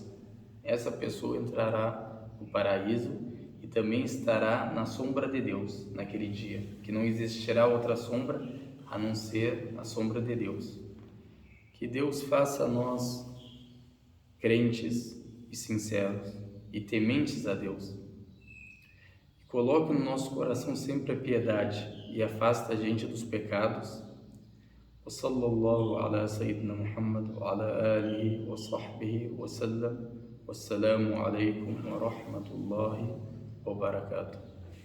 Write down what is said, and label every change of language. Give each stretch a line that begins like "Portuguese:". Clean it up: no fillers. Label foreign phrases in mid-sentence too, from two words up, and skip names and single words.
Portuguese: Essa pessoa entrará no paraíso e também estará na sombra de Deus naquele dia, que não existirá outra sombra a não ser a sombra de Deus. Que Deus faça nós crentes e sinceros e tementes a Deus. E coloque no nosso coração sempre a piedade e afasta a gente dos pecados.
Arabic: وصلى الله على سيدنا محمد وعلى آله وصحبه وسلم والسلام عليكم ورحمة الله وبركاته.